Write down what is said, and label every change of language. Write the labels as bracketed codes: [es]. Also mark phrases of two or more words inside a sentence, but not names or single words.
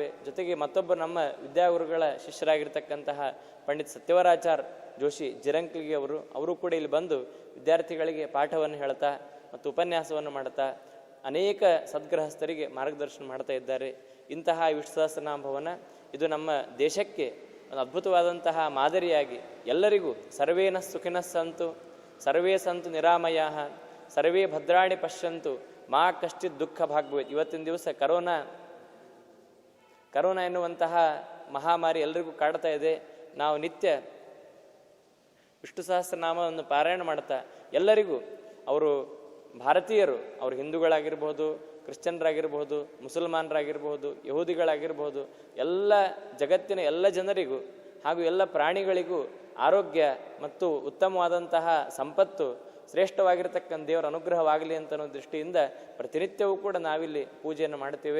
[kn] ಜೊತೆಗೆ ಮತ್ತೊಬ್ಬ ನಮ್ಮ ವಿದ್ಯಾಗುರುಗಳ ಶಿಷ್ಯರಾಗಿರ್ತಕ್ಕಂತಹ ಪಂಡಿತ್ ಸತ್ಯವರಾಚಾರ್ ಜೋಶಿ ಜಿರಂಕ್ಲಿಗೆ ಅವರು ಕೂಡ ಇಲ್ಲಿ ಬಂದು ವಿದ್ಯಾರ್ಥಿಗಳಿಗೆ ಪಾಠವನ್ನು ಹೇಳ್ತಾ ಮತ್ತು ಉಪನ್ಯಾಸವನ್ನು ಮಾಡ್ತಾ ಅನೇಕ ಸದ್ಗೃಹಸ್ಥರಿಗೆ ಮಾರ್ಗದರ್ಶನ ಮಾಡ್ತಾ ಇದ್ದಾರೆ. ಇಂತಹ ವಿಷ್ಣು ಸಹಸ್ರನಾಮ ಭವನ ಇದು ನಮ್ಮ ದೇಶಕ್ಕೆ ಒಂದು ಅದ್ಭುತವಾದಂತಹ ಮಾದರಿಯಾಗಿ ಎಲ್ಲರಿಗೂ [sa] ಸರ್ವೇನ ಸುಖಿನಃ ಸಂತು ಸರ್ವೇ ಸಂತು ನಿರಾಮಯಾಃ ಸರ್ವೇ ಭದ್ರಾಣಿ ಪಶ್ಯಂತು ಮಾ ಕಶ್ಚಿತ್ ದುಃಖ ಭಾಗ್ಭವೇತ್. [kn] ಇವತ್ತಿನ ದಿವಸ ಕರೋನಾ ಎನ್ನುವಂತಹ ಮಹಾಮಾರಿ ಎಲ್ಲರಿಗೂ ಕಾಡ್ತಾ ಇದೆ. ನಾವು ನಿತ್ಯ ವಿಷ್ಣು ಸಹಸ್ರನಾಮವನ್ನು ಪಾರಾಯಣ ಮಾಡ್ತಾ ಎಲ್ಲರಿಗೂ, ಅವರು ಭಾರತೀಯರು, ಅವರು ಹಿಂದೂಗಳಾಗಿರ್ಬೋದು, ಕ್ರಿಶ್ಚಿಯನ್ರಾಗಿರ್ಬೋದು, ಮುಸಲ್ಮಾನರಾಗಿರ್ಬೋದು, ಯಹೂದಿಗಳಾಗಿರ್ಬೋದು, ಎಲ್ಲ ಜಗತ್ತಿನ ಎಲ್ಲ ಜನರಿಗೂ ಹಾಗೂ ಎಲ್ಲ ಪ್ರಾಣಿಗಳಿಗೂ ಆರೋಗ್ಯ ಮತ್ತು ಉತ್ತಮವಾದಂತಹ ಸಂಪತ್ತು, ಶ್ರೇಷ್ಠವಾಗಿರ್ತಕ್ಕಂಥ ದೇವರ ಅನುಗ್ರಹವಾಗಲಿ ಅಂತ ಅನ್ನೋ ದೃಷ್ಟಿಯಿಂದ ಪ್ರತಿನಿತ್ಯವೂ ಕೂಡ ನಾವಿಲ್ಲಿ ಪೂಜೆಯನ್ನು ಮಾಡ್ತೇವೆ.